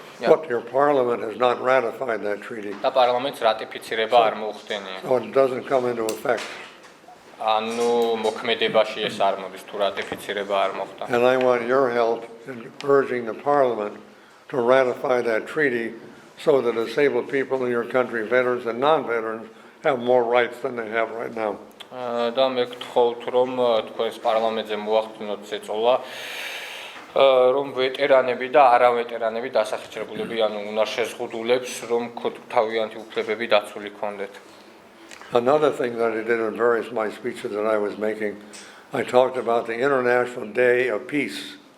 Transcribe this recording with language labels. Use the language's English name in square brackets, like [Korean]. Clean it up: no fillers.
[English] But your parliament has not ratified that treaty. [Georgian] და პარლამენტს რატიფიცირება არ მოუხდენია. [English] So it doesn't come into effect. [Georgian] ანუ მოქმედებაში ეს არ მოდის თუ რატიფიცირება არ მოხდა. [English] And I want your help in urging the parliament to ratify that treaty so that disabled people in your country, veterans and non-veterans, have more rights than they have right now. [Georgian] და მე გთხოვთ რომ თქვენს პარლამენტზე მოახდინოთ ზეწოლა რომ ვეტერანები და არავეტერანები დასახიჩრებულები ანუ უნარშეზღუდულებს რომ თავიანთი უფლებები დაცული ქონდეთ. [English] Another thing that I did in various my speeches that I was making, I talked about the International Day of Peace.